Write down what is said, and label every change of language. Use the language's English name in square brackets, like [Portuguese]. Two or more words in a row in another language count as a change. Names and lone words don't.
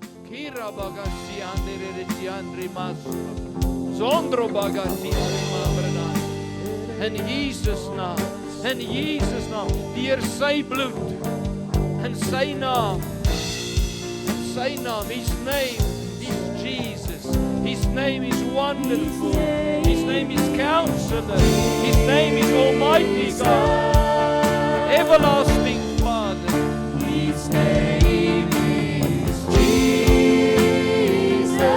[Afrikaans] Kira bagasi andere Tiandri Mas. Zondro bagasi Mabrana. In Jesus naam. In Jesus naam. Deur sy bloed. In sy naam. In sy naam. [English] His name is Jesus. His name is wonderful. His name is Counselor. His name is Almighty God. Everlasting Father. His name is Jesus.